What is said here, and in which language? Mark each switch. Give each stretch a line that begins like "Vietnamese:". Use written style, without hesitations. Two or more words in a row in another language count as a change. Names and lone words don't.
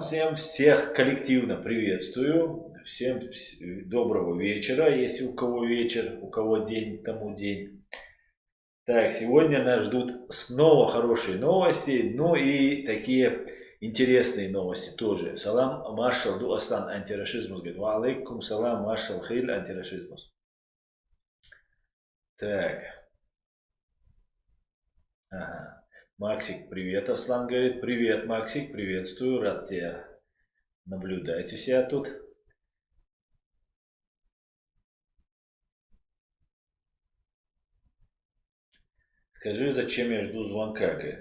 Russian: Всех коллективно приветствую. Всем доброго вечера. Если у кого вечер, у кого день, тому день. Так, сегодня нас ждут снова хорошие новости, ну и такие интересные новости тоже. Салам, маршал ду Аслан, антирашизмус. Говорит,
Arabic: وعليكم السلام,
Russian: маршал Хиль, антирашизмус. Так. Ага. Максик, привет, Аслан говорит. Привет, Максик, приветствую, рад тебя наблюдать у себя тут. Скажи, зачем я жду звонка, говорит.